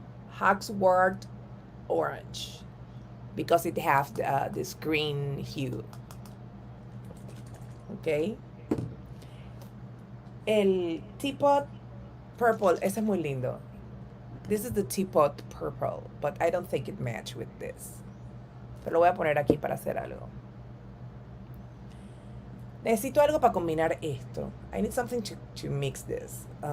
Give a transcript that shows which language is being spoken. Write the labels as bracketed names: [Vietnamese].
[English] Hawksworth Orange because it has this green hue. Ok. [Spanish] El Teapot Purple, ese es muy lindo. [English] This is the Teapot Purple, but I don't think it match with this. [Spanish] Pero lo voy a poner aquí para hacer algo. Necesito algo para combinar esto. [English] I need something to mix this.